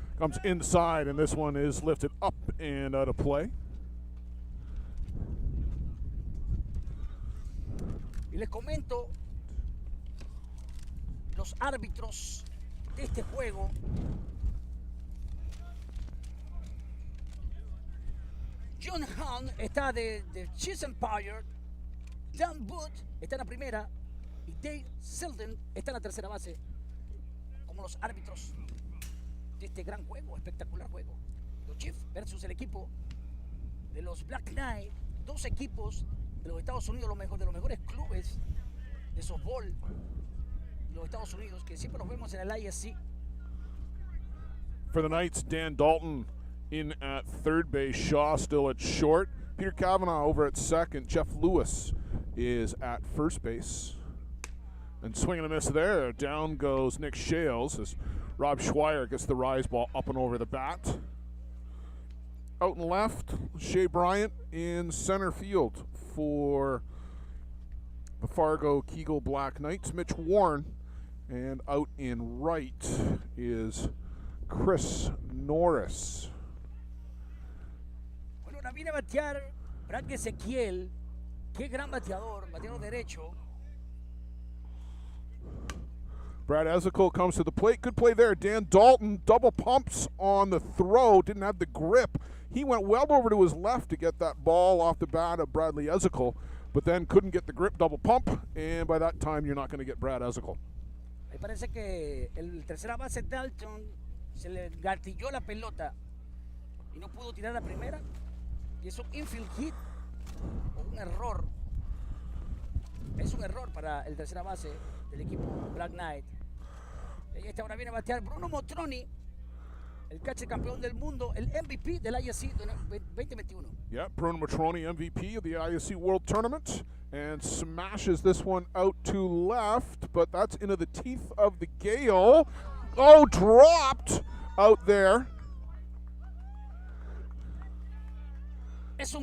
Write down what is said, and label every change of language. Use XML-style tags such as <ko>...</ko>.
<en>Comes inside, and this one is lifted up and out of play.</en> <es>Y les comento los árbitros de este juego. John Hahn está de Cheese Empire, Dan Booth está en la primera y Dave Selden está en la tercera base como los árbitros de este gran juego, espectacular juego. Los Chiefs versus el equipo de los Black Knight, 2 equipos de los Estados Unidos, de los mejores clubes de softball de los Estados Unidos, que siempre los vemos en el ISC.</es> <en>For the Knights, Dan Dalton in at third base, Shaw still at short, Peter Cavanaugh over at second, Jeff Lewis is at first base. And swing and a miss there. Down goes Nick Shales as Rob Schweier gets the rise ball up and over the bat. Out and left, Shea Bryant in center field for the Fargo Kegel Black Knights. Mitch Warren, and out in right is Chris Norris.</en> <es>Bueno, ahora viene a batear Brad Ezequiel. Qué gran bateador derecho.</es> <en>Brad Ezekiel comes to the plate. Good play there. Dan Dalton double pumps on the throw. Didn't have the grip. He went well over to his left to get that ball off the bat of Bradley Ezekiel, but then couldn't get the grip, double pump, and by that time you're not going to get Brad Ezekiel.</en> <es>Ahí parece que el tercera base Dalton se le gatilló la pelota y no pudo tirar la primera. Y es un infield hit o un error. Es un error para el tercera base del equipo Black Knight. Y esta ahora viene a batear Bruno Matroni, el catcher campeón del mundo, el MVP del ISC 2021.</es> <en>Yeah, Bruno Matroni, MVP of the ISC World Tournament, and smashes this one out to left, but that's into the teeth of the gale. Oh, dropped out there.</en> <es>Es un</es>